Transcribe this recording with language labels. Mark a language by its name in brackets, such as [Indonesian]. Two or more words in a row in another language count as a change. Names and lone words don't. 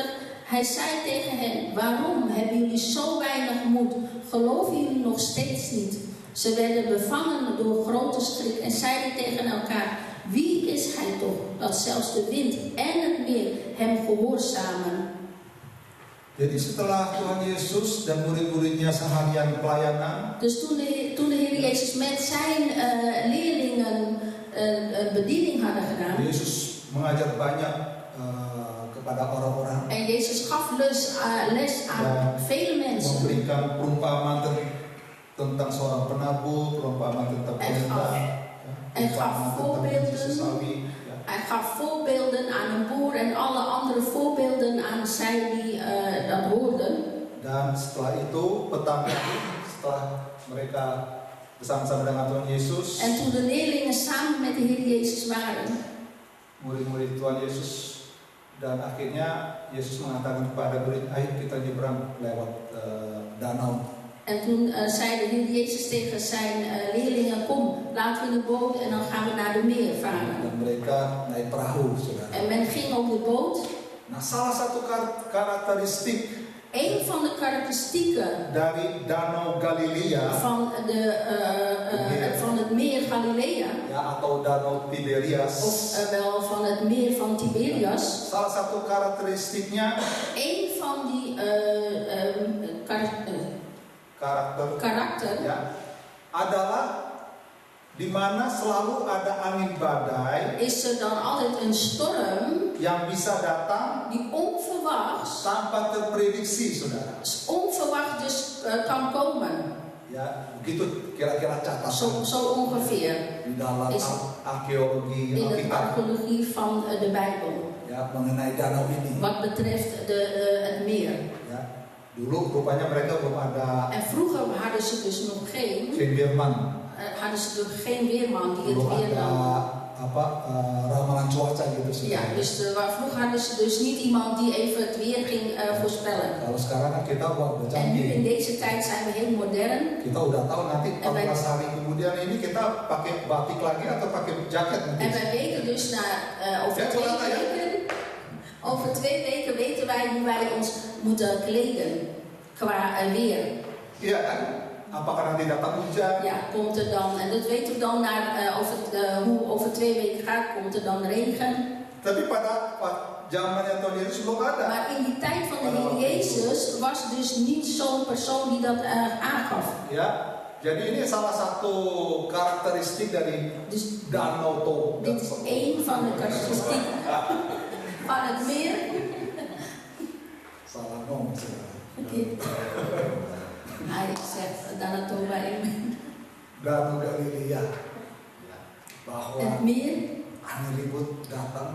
[Dutch] Hij zei tegen hen: waarom hebben jullie zo weinig moed? Geloven jullie nog steeds niet? Ze werden bevangen door grote schrik en zeiden tegen elkaar: wie is hij toch, dat zelfs de wind en het meer hem gehoorzamen? [Indonesian] Jadi setelah Tuhan Yesus dan murid-muridnya seharian pelayanan, [Dutch] dus toen de Heer Jezus met zijn leerlingen bediening hadden gedaan, [Indonesian] Yesus mengajar banyak kepada orang-orang. [Dutch] En Jezus gaf les aan vele mensen. [Indonesian] Memberikan perumpamaan tentang seorang penabur, perumpamaan tentang perintah. [Dutch] En gaf voorbeelden. Hij gaf voorbeelden aan een boer en alle andere voorbeelden aan zij die dat hoorden. [Indonesian] Dan setelah itu petang hari, setelah mereka bersama-sama dengan Tuhan Yesus. [Dutch] En toen de leerlingen samen met de Heer Jezus waren, [Indonesian] murid-murid Tuhan Yesus, dan akhirnya Yesus mengatakan kepada murid, ayo kita nyebrang lewat danau. [Dutch] En toen zei de Heer Jezus tegen zijn leerlingen: kom, laten we in de boot en dan gaan we naar de meer varen. [Indonesian] Dan mereka naik perahu, saudara. [Dutch] En men ging op de boot. [Indonesian] Nah, salah satu karakteristik [Dutch] een van de karakteristieken [Indonesian] dari Danau Galilea [Dutch] van het meer Galilea, [Indonesian] ya, atau Danau Tiberias, [Dutch] of wel van het meer van Tiberias. [Indonesian] Salah satu karakteristiknya, [Dutch] een van die karakter [Indonesian] ya, adalah di mana selalu ada angin badai. [Dutch] Is er dan altijd een storm [Indonesian] yang bisa datang [Dutch] die onverwachts, [Indonesian] tanpa terprediksi, saudara. [Dutch] Onverwacht dus kan komen. [Indonesian] Ya, begitu kira-kira catatan. [Dutch] Zo ongeveer. [Indonesian] Di dalam arkeologi, [Dutch] in de archeologie van de Bijbel. [Indonesian] Ya, mengenai danau ini. [Dutch] Wat betreft het meer. [Indonesian] Ya, dulu rupanya mereka belum ada. [Dutch] En vroeger hadden ze dus nog geen weerman. Hadden ze dus geen weerman die het weer [Indonesian] ramalan cuaca gitu. [Dutch] Ja, dus vroeger hadden ze dus niet iemand die even het weer ging voorspellen. [Indonesian] Kalau sekarang kita udah [Dutch] En nu in deze tijd zijn we heel modern. [Indonesian] Kita udah tahu nanti 14 hari kemudian ini kita pakai batik lagi atau pakai jaket nanti. [Dutch] En wij weten dus over 2 weken weten wij hoe wij ons moeten kleden qua weer. [Indonesian] Iya kan? Apakah nanti datang hujan? [Dutch] Ja, komt er dan, en dat weten we dan hoe over 2 weken gaat, komt er dan regen. [Indonesian] Tapi pada zamannya Tuhan Yesus belum ada. [Dutch] Maar in die tijd van de Heer Jezus was dus niet zo'n persoon die dat aangaf. Ja, [Indonesian] jadi ini salah satu karakteristik dari Danau Toba. [Dutch] Dit is één van de karakteristieken van het meer. [Indonesian] Salah ngomong. [Dutch] Hij zegt Danau Toba in [Indonesian] Danau Galilea. Bahwa [Dutch] het meer, [Indonesian] angin ribut datang,